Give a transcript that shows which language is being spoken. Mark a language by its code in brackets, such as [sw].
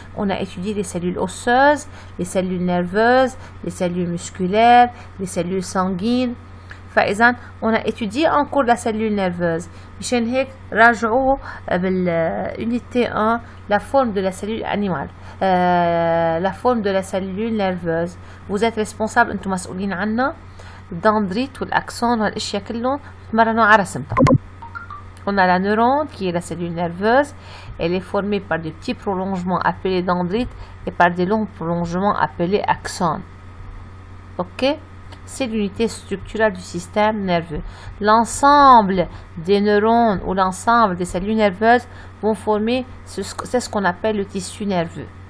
[fr] On a étudié les cellules osseuses, les cellules nerveuses, les cellules musculaires, les cellules sanguines. [ar] فإذا [fr] on a étudié en cours la cellule nerveuse. [ar] مشان هيك راجعوا [fr] بالunité 1 la forme de la cellule animale, la forme de la cellule nerveuse. Vous êtes responsable, [ar] انتم مسؤولين عنها. الدندريت والأكسون والأشياء كلهم تمرنوا على رسمتها. [fr] On a la neurone qui est la cellule nerveuse. Elle est formée par des petits prolongements appelés dendrites et par des longs prolongements appelés axones. Ok? C'est l'unité structurelle du système nerveux. L'ensemble des neurones ou l'ensemble des cellules nerveuses vont former, c'est ce qu'on appelle le tissu nerveux.